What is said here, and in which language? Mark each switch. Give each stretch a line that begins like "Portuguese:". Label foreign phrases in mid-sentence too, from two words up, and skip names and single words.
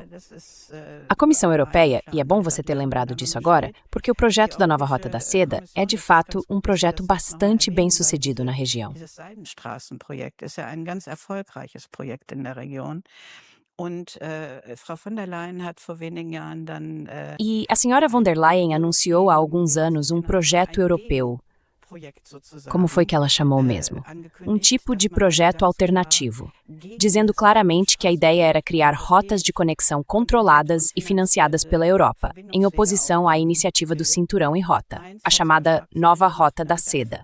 Portuguese: A Comissão Europeia, e é bom você ter lembrado disso agora, porque o projeto da Nova Rota da Seda é, de fato, um projeto bastante bem-sucedido na região. E a senhora von der Leyen anunciou há alguns anos um projeto europeu. Como foi que ela chamou mesmo? Um tipo de projeto alternativo, dizendo claramente que a ideia era criar rotas de conexão controladas e financiadas pela Europa, em oposição à iniciativa do Cinturão e Rota, a chamada Nova Rota da Seda.